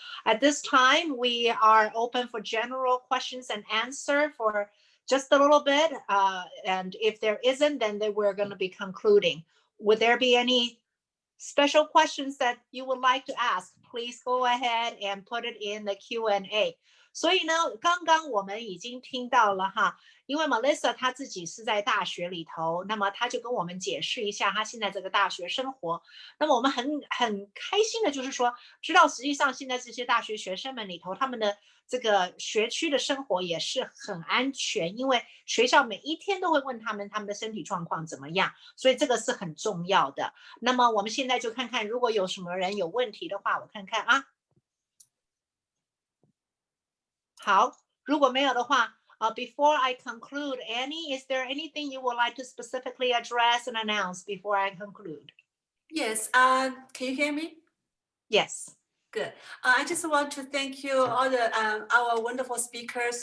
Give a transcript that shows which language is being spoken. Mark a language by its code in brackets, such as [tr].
[en] At this time, we are open for general questions and answer for just a little bit. And if there isn't, then we're going to be concluding. Would there be any special questions that you would like to ask? Please go ahead and put it in the Q&A. [zh] 所以呢，刚刚我们已经听到了哈，因为 Melissa 她自己是在大学里头，那么她就跟我们解释一下她现在这个大学生活。那么我们很开心的就是说，知道实际上现在这些大学学生们里头，他们的这个学区的生活也是很安全，因为学校每一天都会问他们的身体状况怎么样，所以这个是很重要的。那么我们现在就看看，如果有什么人有问题的话，我看看啊。好，如果没有的话， [en] before I conclude, Annie, is there anything you would like to specifically address and announce before I conclude? Yes. Can you hear me? Yes. Good. I just want to thank you, all our wonderful speakers.